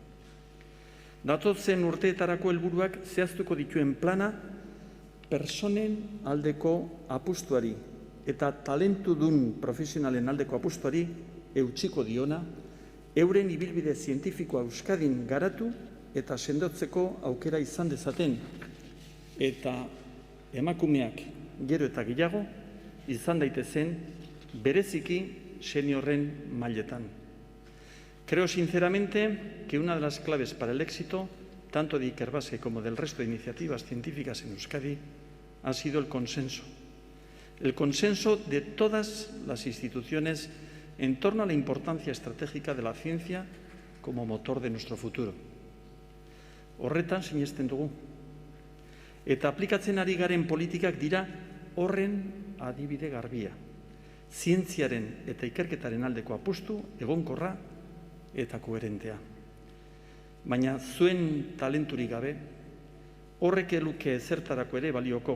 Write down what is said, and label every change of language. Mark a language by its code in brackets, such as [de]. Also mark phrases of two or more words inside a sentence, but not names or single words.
[eu] Datozen urteetarako helburuak zehaztuko dituen plana pertsonen aldeko apustuari eta talentudun profesionalen aldeko apustuari eutsiko diona, euren ibilbide zientifikoa Euskadin garatu eta sendotzeko aukera izan dezaten, eta emakumeak gero eta gehiago izan daitezen bereziki seniorren mailetan. [es] Creo sinceramente que una de las claves para el éxito, tanto de Ikerbasque como del resto de iniciativas científicas en Euskadi, ha sido el consenso. El consenso de todas las instituciones en torno a la importancia estratégica de la ciencia como motor de nuestro futuro. [eu] Horretan sinesten dugu. Eta aplikatzen ari garen politikak dira horren adibide garbia. Zientziaren eta ikerketaren aldeko apustu egonkorra eta koherentea. Baina zuen talenturik gabe, horrek eluke zertarako ere balioko.